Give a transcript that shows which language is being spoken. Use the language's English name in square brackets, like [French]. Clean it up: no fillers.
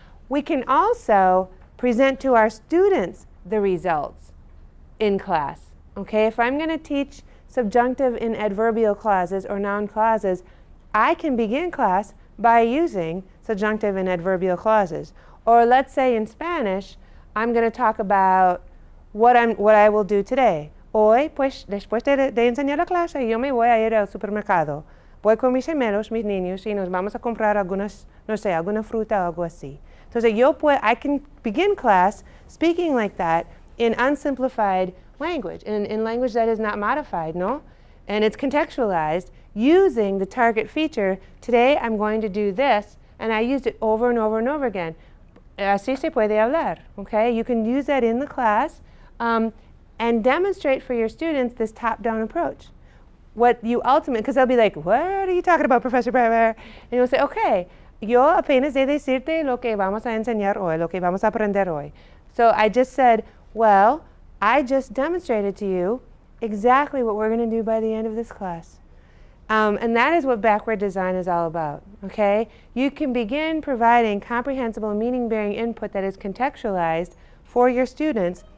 [English] We can also present to our students the results in class, okay? If I'm going to teach subjunctive and adverbial clauses or noun clauses, I can begin class by using subjunctive and adverbial clauses. Or let's say in Spanish, I'm going to talk about what I will do today. [Spanish] Hoy, pues, después de enseñar la clase, yo me voy a ir al supermercado. Voy con mis gemelos, mis niños, y nos vamos a comprar alguna fruta o algo así. [English] Entonces, I can begin class speaking like that in unsimplified language, in language that is not modified, no? And it's contextualized using the target feature. Today, I'm going to do this, and I used it over and over and over again. [Spanish] Así se puede hablar, okay? [English] You can use that in the class and demonstrate for your students this top-down approach. What you because they'll be like, what are you talking about, Professor Brewer? And you'll say, okay, [Spanish] yo apenas de decirte lo que vamos a enseñar hoy, lo que vamos a aprender hoy. [English] So I just said, well, I just demonstrated to you exactly what we're going to do by the end of this class. And that is what backward design is all about, okay? You can begin providing comprehensible, meaning-bearing input that is contextualized for your students.